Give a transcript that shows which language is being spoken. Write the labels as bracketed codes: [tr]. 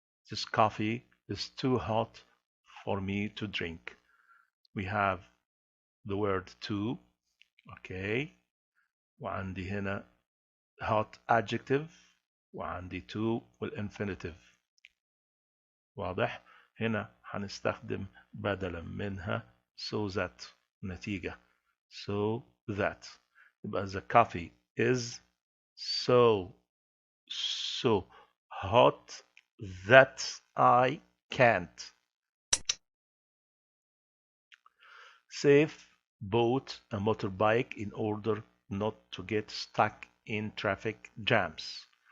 [en] This coffee is too hot for me to drink. We have the word too. okay. [ar] وعندي هنا hot adjective وعندي to والinfinitive. واضح؟ هنا هنستخدم بدلا منها so that نتيجة so that. [en] يبقى the coffee is so hot that I can't. Safe bought a motorbike in order not to get stuck in traffic jams.